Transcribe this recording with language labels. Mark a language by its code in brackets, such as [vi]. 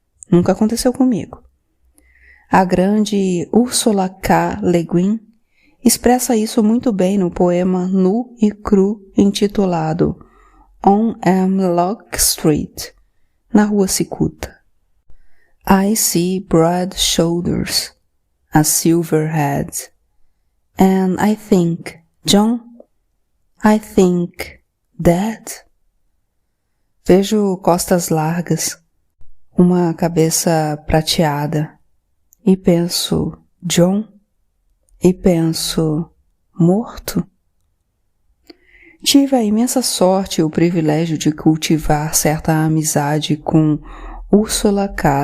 [pt] Nunca aconteceu comigo. A grande Ursula K. Le Guin expressa isso muito bem no poema nu e cru intitulado On Hemlock Street, na Rua Cicuta. [en] I see broad shoulders, a silver head, and I think, John, I think, Dad. [pt] Vejo costas largas, uma cabeça prateada, e penso, John, e penso, morto? Tive a imensa sorte e o privilégio de cultivar certa amizade com Ursula K.